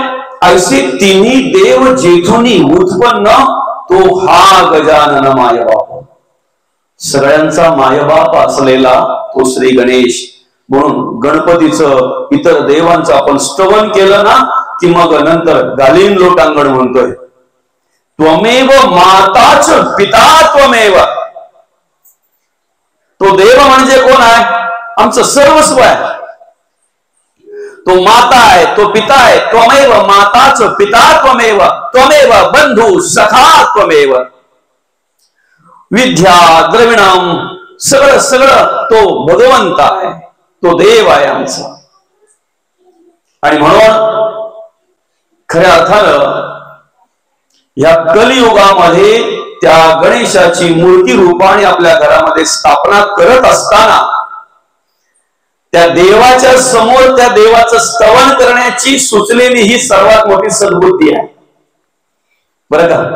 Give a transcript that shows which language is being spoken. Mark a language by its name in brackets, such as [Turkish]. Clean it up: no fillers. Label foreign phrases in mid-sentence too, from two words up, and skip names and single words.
[Marathi] असे तिन्ही देव जेथुनी उत्पन्न तो हा गजानन मायबाप, सगळ्यांचा मायबाप असलेला तो श्री गणेश. म्हणून गणपतीचं इतर देवांचं आपण स्तवन केलं ना की मग नंतर गालीन लोटांगण म्हणतोय, [Sanskrit] त्वमेव माताच पिता त्वमेव. [Marathi] तो देव म्हणजे कोण आहे? आमचं सर्वस्व आहे. तो माता आहे, तो पिता आहे. [Sanskrit] त्वमेव माताच पिता त्वमेव, त्वमेव बंधू सखा त्वमेव, विद्या द्रविणम, [Marathi] सगळं सगळं तो भगवंत आहे, तो देव आहे आमचा. आणि म्हणून खऱ्या अर्थानं या कलियुगामध्ये त्या गणेशाची मूर्ती रूपाने आपल्या घरामध्ये स्थापना करत असताना त्या देवाच्या समोर त्या देवाचं स्तवन करण्याची सुचलेली ही सर्वात मोठी सद्बुद्धी आहे, बरं का.